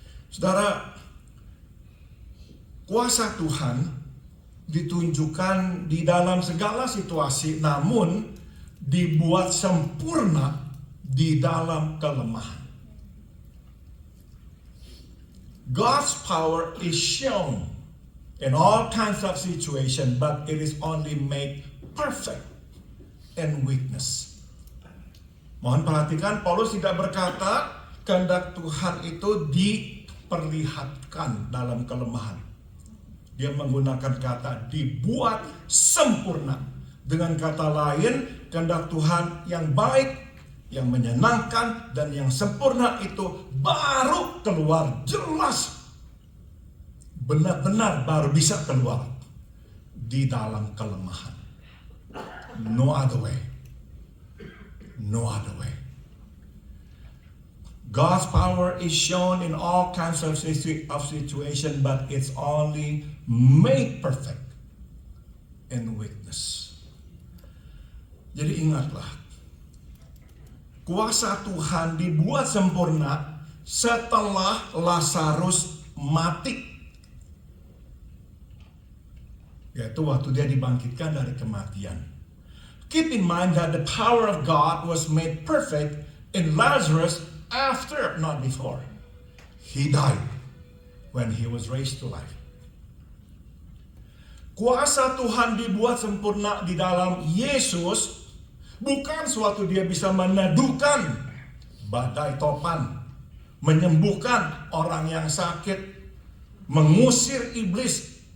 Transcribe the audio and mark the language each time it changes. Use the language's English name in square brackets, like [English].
[Indonesian] Saudara, kuasa Tuhan ditunjukkan di dalam segala situasi, namun dibuat sempurna di dalam kelemahan. [English] God's power is shown in all kinds of situations, but it is only made perfect in weakness. [Indonesian] Mohon perhatikan, Paulus tidak berkata kehendak Tuhan itu diperlihatkan dalam kelemahan. Dia menggunakan kata dibuat sempurna. Dengan kata lain, kehendak Tuhan yang baik, yang menyenangkan, dan yang sempurna itu baru keluar jelas. Benar-benar baru bisa keluar di dalam kelemahan. [English] No other way. No other way. God's power is shown in all kinds of situations, but it's only made perfect in weakness. [Indonesian] Jadi ingatlah, kuasa Tuhan dibuat sempurna setelah Lazarus mati. Yaitu waktu dia dibangkitkan dari kematian. [English] Keep in mind that the power of God was made perfect in Lazarus after, not before. He died when he was raised to life. [Indonesian] Kuasa Tuhan dibuat sempurna di dalam Yesus, bukan suatu dia bisa meneduhkan badai topan, menyembuhkan orang yang sakit, mengusir iblis.